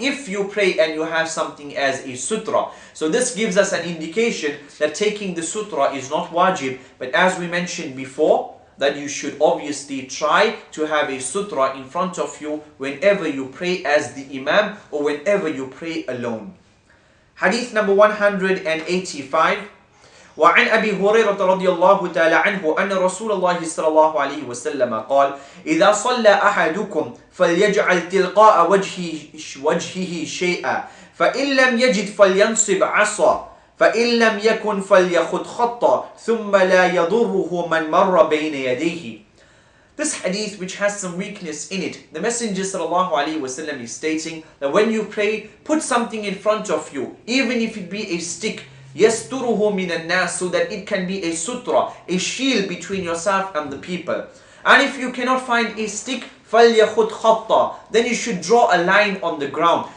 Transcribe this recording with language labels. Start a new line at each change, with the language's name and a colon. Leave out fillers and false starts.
English: If you pray and you have something as a sutra. So this gives us an indication that taking the sutra is not wajib. But as we mentioned before, that you should obviously try to have a sutra in front of you whenever you pray as the imam or whenever you pray alone. Hadith number 185.
Arabic: وعن أبي هريرة رضي الله تعالى عنه أن رسول الله صلى الله عليه وسلم قال إذا صلى أحدكم فليجعل تلقاء وجهه شيئا فإن لم يجد فلينصب عصا فإن لم يكن فليخط خطا ثم لا يضره من مر بين يديه.
English: This hadith, which has some weakness in it, the Messenger ﷺ is stating that when you pray, put something in front of you, even if it be a stick,
Arabic: يَسْتُرُهُ مِنَ النَّاسِ,
English: so that it can be a sutra, a shield between yourself and the people. And if you cannot find a stick,
Arabic: فَلْيَخُدْ خَطَّ,
English: then you should draw a line on the ground.